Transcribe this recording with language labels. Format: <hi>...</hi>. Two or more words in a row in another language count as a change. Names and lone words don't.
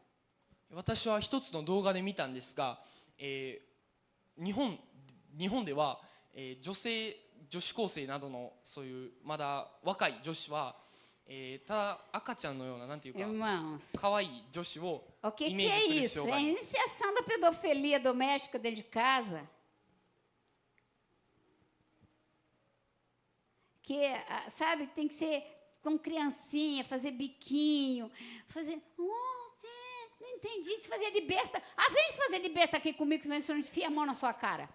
<ja>私は一つの動画で見たんですが、日本では、女子高生などのそういうまだ若い女子は、ただ赤ちゃんのようななんていうか</ja> <pt>Irmãos,</pt> <ja>可愛い女子を</ja> <pt>o que</pt> <ja>イメ</ja> <pt>que</pt> <ja>ー</ja> <pt>é</pt> <ja>ジする必</ja> <pt>isso?</pt> <ja>要があ</ja> <pt>É</pt> <ja>ります。</ja> <pt>iniciação da pedofilia doméstica dentro de casa. Que, sabe, tem que ser com criancinha, fazer biquinho, fazer... não entendi, se fazer de besta. Vem se fazer de besta aqui comigo, senão eu enfio a mão na sua cara.</pt>